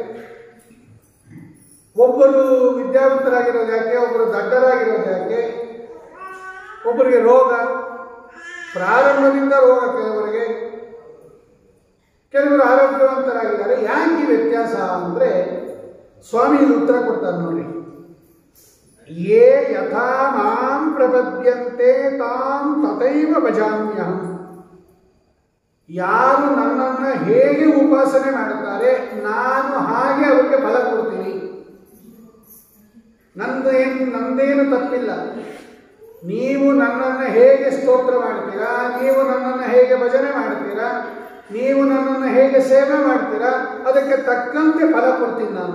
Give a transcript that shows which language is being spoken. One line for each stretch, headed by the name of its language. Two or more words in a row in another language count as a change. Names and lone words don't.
Kannada: ಒಬ್ಬರು ವಿದ್ಯಾವಂತರಾಗಿರೋದು ಯಾಕೆ? ಒಬ್ಬರು ದಡ್ಡರಾಗಿರೋದು ಯಾಕೆ? ಒಬ್ಬರಿಗೆ ರೋಗ, ಪ್ರಾರಂಭದಿಂದ ರೋಗ, ಕೆಲವರು ಆರೋಗ್ಯವಂತರಾಗಿದ್ದಾರೆ. ಯಾಕೆ ಈ ವ್ಯತ್ಯಾಸ ಅಂದರೆ ಸ್ವಾಮಿ ಉತ್ತರ ಕೊಡ್ತಾರೆ ನೋಡಿ.
Sanskrit: ಯೇ ಯಥಾ ಮಾಂ ಪ್ರಪದ್ಯಂತೆ ತಾಂ ತಥೈವ ಭಜಾಮ್ಯಹಂ.
Kannada: ಯಾರು ನನ್ನನ್ನು ಹೇಗೆ ಉಪಾಸನೆ ಮಾಡುತ್ತಾರೆ ನಾನು ಹಾಗೆ ಅವರಿಗೆ ಫಲ ಕೊಡ್ತೀನಿ. ನಂದೇನು ತಪ್ಪಿಲ್ಲ. ನೀವು ನನ್ನನ್ನು ಹೇಗೆ ಸ್ತೋತ್ರ ಮಾಡ್ತೀರಾ, ನೀವು ನನ್ನನ್ನು ಹೇಗೆ ಭಜನೆ ಮಾಡ್ತೀರಾ, ನೀವು ನನ್ನನ್ನು ಹೇಗೆ ಸೇವೆ ಮಾಡ್ತೀರಾ, ಅದಕ್ಕೆ ತಕ್ಕಂತೆ ಫಲ ಕೊಡ್ತೀನಿ ನಾನು.